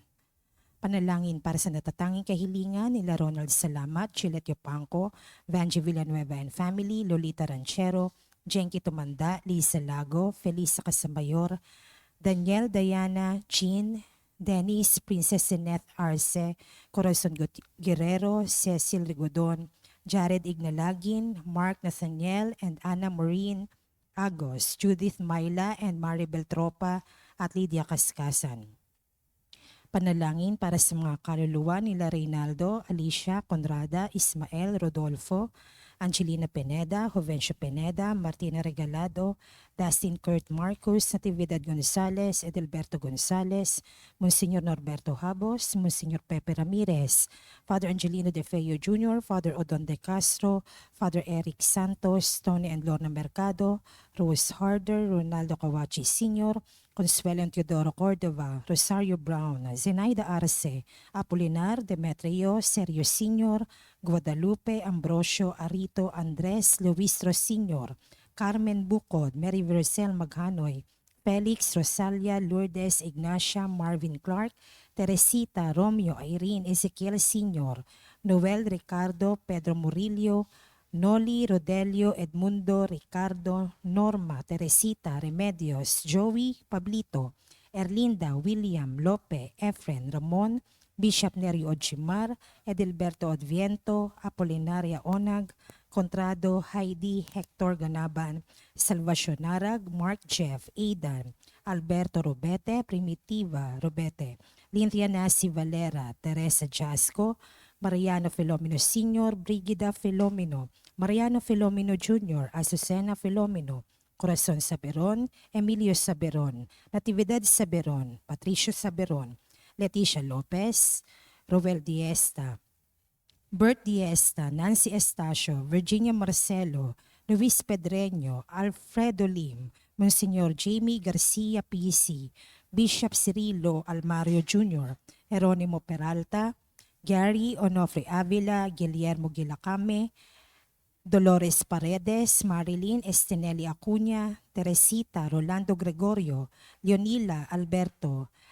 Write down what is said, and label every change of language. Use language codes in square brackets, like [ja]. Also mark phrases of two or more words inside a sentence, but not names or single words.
[tl] Panalangin para sa natatanging kahilingan nila Ronald Salamat, Chilet Yopanco, Vanji Villanueva [en] and family, [tl] Lolita Ranchero, Jenky Tumanda, Lisa Lago, Felisa Casamayor, Daniel Diana, Jean, Dennis, Princess Sineth Arce, Corazon Guerrero, Cecil Rigodon, Jared Ignalagin, Mark Nathaniel, and Anna Maureen Agos, Judith Myla, and Maribel Tropa, at Lydia Cascasan. Panalangin para sa mga kaluluwa nila Reynaldo, Alicia, Conrada, Ismael, Rodolfo, Angelina Pineda, Jovencio Pineda, Martina Regalado, Dustin Kurt Marcos, Natividad Gonzales, Edelberto Gonzales, Monsignor Norberto Habos, Monsignor Pepe Ramirez, Father Angelino De Feo Jr., Father Odon De Castro, Father Eric Santos, Tony and Lorna Mercado, Rose Harder, Ronaldo Kawachi Sr., Consuelo Teodoro Cordova, Rosario Brown, Zenaida Arce, Apolinar, Demetrio, Sergio Sr., Guadalupe, Ambrosio, Arito, Andres, Luistro Sr., Carmen Bucod, Mary Vercel Maghanoy, Felix, Rosalia, Lourdes, Ignacia, Marvin Clark, Teresita, Romeo, Irene, Ezequiel Sr., Noel Ricardo, Pedro Murillo, Noli, Rodelio, Edmundo, Ricardo, Norma, Teresita, Remedios, Joey, Pablito, Erlinda, William, Lope, Efren, Ramon, Bishop Neri Odjimar, Edelberto Odviento, Apolinaria Onag, Contrado, Heidi, Hector Ganaban, Salvacion Narag, Mark Jeff, Aidan, Alberto Robete, Primitiva Robete, Lynthia Nasi Valera, Teresa Jasco, Mariano Filomeno Sr., Brigida Filomeno, Mariano Filomeno Jr., Azucena Filomeno, Corazon Saberon, Emilio Saberon, Natividad Saberon, Patricio Saberon, Leticia Lopez, Roel Diesta, Bert Diesta, Nancy Estacio, Virginia Marcelo, Luis Pedreño, Alfredo Lim, Monsignor Jamie Garcia PC, Bishop Cirilo Almario Jr., Jeronimo Peralta, Gary Onofre Avila, Guillermo Gilacame, Dolores Paredes, Marilyn Estinelli Acuña, Teresita, Rolando Gregorio, Leonila Alberto,